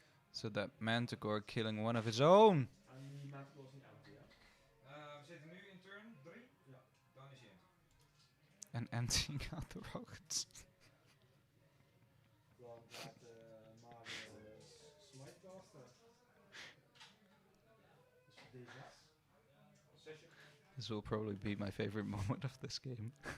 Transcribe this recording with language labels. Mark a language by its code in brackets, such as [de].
[en] So that manticore killing one of his own. [nl] En die manticore is niet empty, hè? We zitten nu in turn 3. Ja. Dan is hij in. [en] And emptying out the rockets. [nl] Dan gaat maar smite casten. Dus D6. Zesje. [en] This will probably be my favorite moment of this game.